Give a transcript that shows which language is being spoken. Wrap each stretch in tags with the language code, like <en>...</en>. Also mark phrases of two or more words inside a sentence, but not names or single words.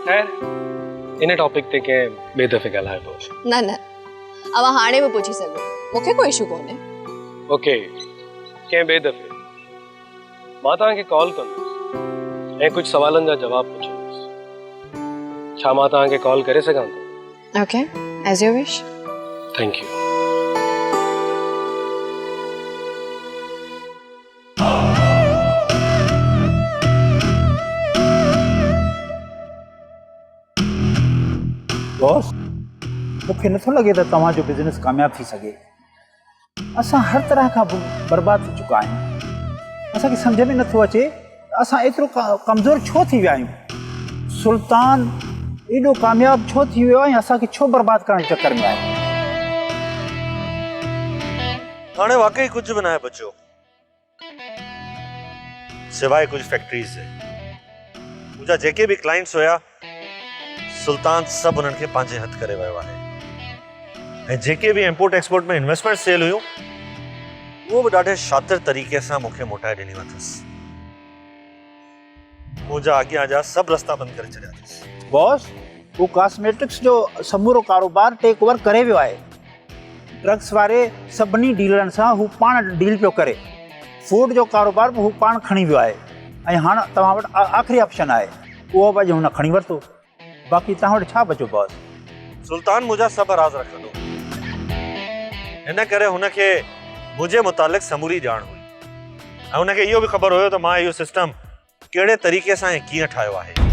<sd>ख़ैर इन टॉपिक ते कंहिं ॿिए दफ़े ॻाल्हाइबो। न न, अव्हां हाणे बि पुछी सघो, मूंखे कोई इशू कोन्हे। ओके, कंहिं ॿिए दफ़े मां तव्हांखे कॉल कंदुसि ऐं कुछ सवालनि जा जवाब पुछंदुसि। छा मां तव्हांखे कॉल करे सघां थो?</sd> <en>OK, as your wish. Thank you.</en> <sd>बॉस, मूंखे नथो लॻे त तव्हांजो बिज़नेस कामयाबु थी सघे। असां हर तरह खां बर्बाद थी चुका आहियूं। असांखे सम्झ में नथो अचे असां एतिरो कमज़ोर छो थी विया आहियूं। सुल्तान एॾो कामयाबु छो थी वियो आहे ऐं असांखे छो बर्बाद करण जे चक्कर में आहे?</sd> <ur>ہاڻے واقعی کچھ بھی نہ ہے بچوں، سوائے کچھ فیکٹریز سے.</ur> <sd>मुझा जेके भी क्लाइंट्स हुया, सुल्तान सब उन्हनि खे पंहिंजे हथ करे वियो आहे। ऐं जेके भी</sd> <en>import export</en> <sd>में</sd> <en>investment cell</en> <sd>हुयूं,</sd> <ur>وہ بھی</ur> <sd>ॾाढे शातिर तरीके सां मूंखे मोटाए ॾिनी अथसि। मुंहिंजा अॻियां जा सभु रस्ता बंदि करे छॾिया अथसि। बॉस, वो कॉस्मेटिक्स जो समूरो कारोबार</sd> <en>take over</en> <sd>करे वियो आहे। ड्रग्स वारे सभिनी डीलरनि सां हू पाण डील पियो करे। फूड जो कारोबार बि हू पाण खणी वियो आहे। ऐं हाणे तव्हां वटि आख़िरी ऑप्शन आहे, उहो बि अॼु हुन खणी वरितो। बाक़ी तव्हां वटि छा बचो बॉस? सुल्तान मुंहिंजा सभु राज़ रखंदो, हिन करे हुनखे मुंहिंजे मुतालिक़ समूरी ॼाण हुई ऐं हुनखे इहो बि ख़बर हुयो त मां इहो सिस्टम कहिड़े तरीक़े सां ऐं कीअं ठाहियो आहे।</sd>